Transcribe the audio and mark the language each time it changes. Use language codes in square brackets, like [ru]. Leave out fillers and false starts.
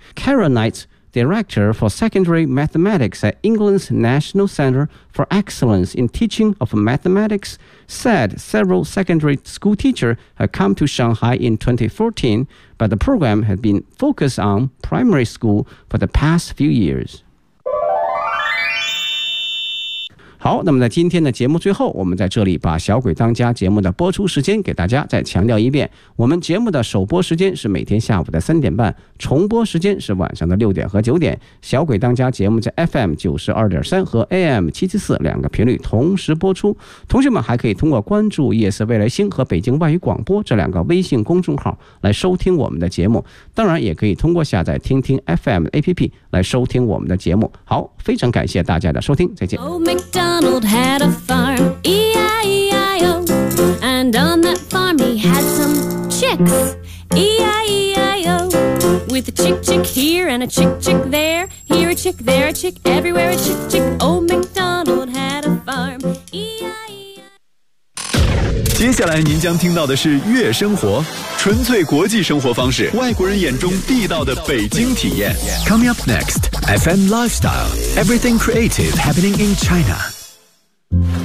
[en] Karen Knight, Director for Secondary Mathematics at England's National Center for Excellence in Teaching of Mathematics, said several secondary school teachers had come to Shanghai in 2014,But the program had been focused on primary school for the past few years. [zh] 好，那么在今天的节目最后，我们在这里把小鬼当家节目的播出时间给大家再强调一遍，我们节目的首播时间是每天下午的3:30，重播时间是晚上的6点和9点。小鬼当家节目在 FM92.3 和 AM774 两个频率同时播出，同学们还可以通过关注夜色未来星和北京外语广播这两个微信公众号来收听我们的节目，当然也可以通过下载听听 FM APP 来收听我们的节目。好，非常感谢大家的收听，再见。 [en] Donald had a farm, E-I-E-I-O, and on that farm he had some chicks, E-I-E-I-O. With a chick chick here and a chick chick there, here a chick, there a chick, everywhere a chick chick. Old MacDonald had a farm, E-I-E-I-O. [zh] 接下来您将听到的是月生活，纯粹国际生活方式，外国人眼中地道的北京体验。 [en] Coming up next, FM Lifestyle, Everything Creative Happening in China.